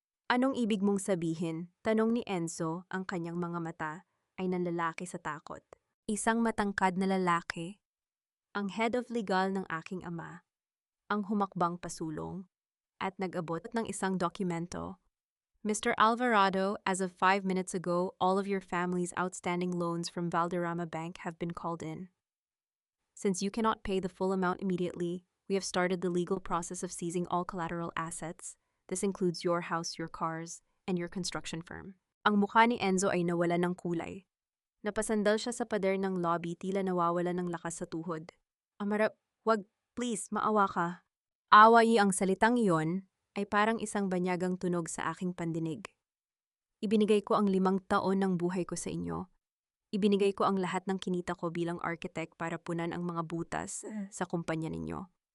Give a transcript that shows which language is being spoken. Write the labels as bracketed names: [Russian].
[Filipino] Anong ibig mong sabihin? Tanong ni Enzo, ang kanyang mga mata ay nanlalaki sa takot. Isang matangkad na lalaki, ang [English] head of legal [Filipino] ng aking ama, ang humakbang pasulong, at nag-abot ng isang dokumento. [English] Mr. Alvarado, as of 5 minutes ago, all of your family's outstanding loans from Valderrama Bank have been called in. Since you cannot pay the full amount immediately, we have started the legal process of seizing all collateral assets. This includes your house, your cars, and your construction firm. [Filipino] Ang mukha ni Enzo ay nawala ng kulay. Napasandal siya sa pader ng lobby, tila nawawala ng lakas sa tuhod. Amara, wag, please, maawa ka. Away ang salitang iyon ay parang isang banyagang tunog sa aking pandinig. Ibinigay ko ang 5 taon ng buhay ko sa inyo. Ibinigay ko ang lahat ng kinita ko bilang architect para punan ang mga butas sa kumpanya ninyo.